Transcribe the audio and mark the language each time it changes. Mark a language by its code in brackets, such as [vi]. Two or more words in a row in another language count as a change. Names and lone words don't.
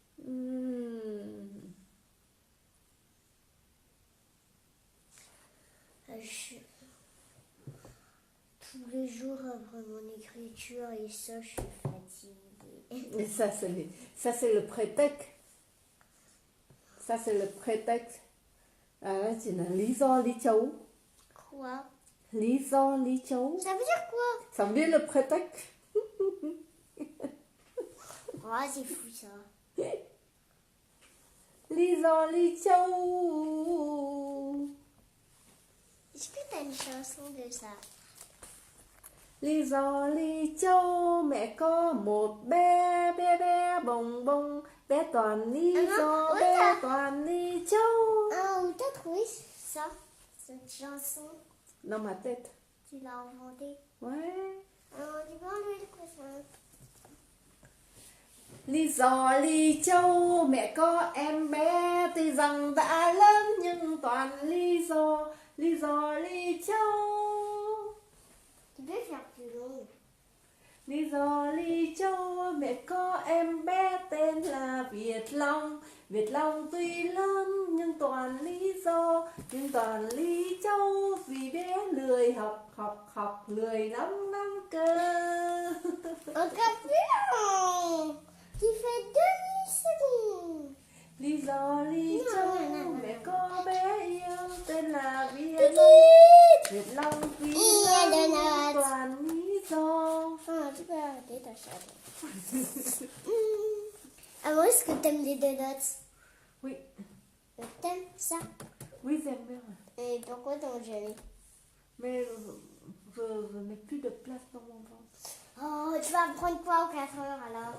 [fr] Tous les jours après mon écriture et ça, je suis fatiguée. Et ça, c'est le prétexte. Ça, c'est le prétexte. Alors, c'est un [vi] lý do, lý chấu. [fr] Quoi? [vi] Lý do, lý chấu. [fr] Ça veut dire quoi? Ça veut dire le prétexte. Oh, c'est fou ça. [vi] Lý do, lý chấu. [fr] Est-ce que t'as une chanson de ça? [vi] Lý do, lý châu, mẹ có một bé, bé bồng bông, bé toàn lý do, bé toàn lý châu. [fr] Ah, où t'as trouvé ça, cette chanson? Dans ma tête. Tu l'as inventée? Ouais. Alors, tu peux enlever le coussin. [vi] Lý do Lý Châu mẹ có em bé tuy rằng đã lớn nhưng toàn lý do Lý Châu. [fr] Tu peux faire plus long. [vi] Lý do Lý Châu mẹ có em bé tên là Việt Long. Việt Long tuy lớn nhưng toàn lý Châu vì bé lười học lười lắm cơ. [fr] Encore plus long. Tu fais demi-seconde. [vi] Lý do Lý [fr] Non, [vi] Châu [fr] non, non, [vi] mẹ [fr] non. [vi] có bé yêu tên là Việt [fr] Tout [vi] Long. [fr] vite. [vi] Việt Long tuy [fr] Il y [vi] lớn [fr] a de [vi] nhưng [fr] notes. [vi] toàn lý do. [fr] Ah, tu peux arrêter ta chatte. Alors, est-ce que t'aimes les donuts? Oui, T'aimes ça? oui j'aime bien. Et pourquoi t'en jamais? Mais je n'ai plus de place dans mon ventre. Oh, tu vas prendre quoi aux 4 heures alors?